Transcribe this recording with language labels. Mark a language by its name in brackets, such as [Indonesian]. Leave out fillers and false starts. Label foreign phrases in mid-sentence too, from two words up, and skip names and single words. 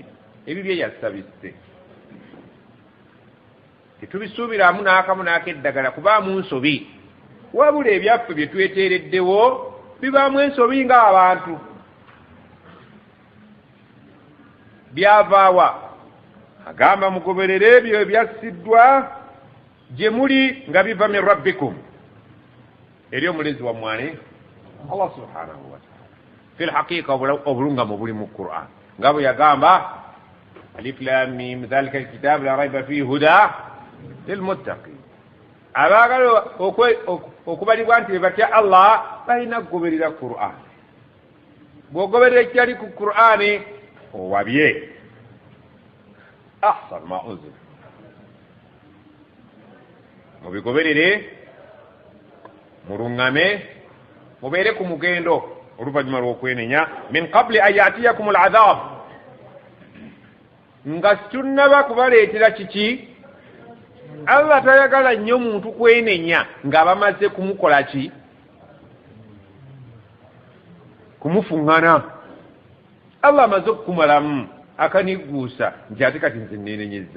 [Ganda] Ebibye yassa bisse, tetubisuubiramu n'akamu n'akeddagala kubaamu nsobi, wabula ebyaffe bye tweteereddewo bibaamu ensobi ng'abantu. Byavaawa? Agamba mugoberere ebyo ebyassiddwa gye muli nga biva [Arabic] من ربكم, [Ganda] eri omulezi wa mwane Allah [Arabic] سبحانه وتعالى. في الحقيقة [Ganda] obulungamu buli mu Qur'an, nga bwe yagamba [Arabic] الم ذلك الكتاب لا ريب فيه هدى للمتقين. [Ganda] Abaagala okubalibwa nti batya Allah balina kugoberera Qur'an. Bw'ogoberera ekyali ku Qur'an owabye. [Arabic] أحسن ما أنزل, [Ganda] mubigoberere, muluŋŋame, mubeere ku mugendo oluvannyuma lw'okwenenya. [Arabic] من قبل أن يأتيكم العذاب, [Ganda] nga situnnaba kubaleetera kiki? Allah tayagala nnyo muntu kwenenya nga bamaze kumukola ki? Kumufuŋŋana. Allah amaze okukumalamu akanigguusa nti ate kati nze neenenyezza.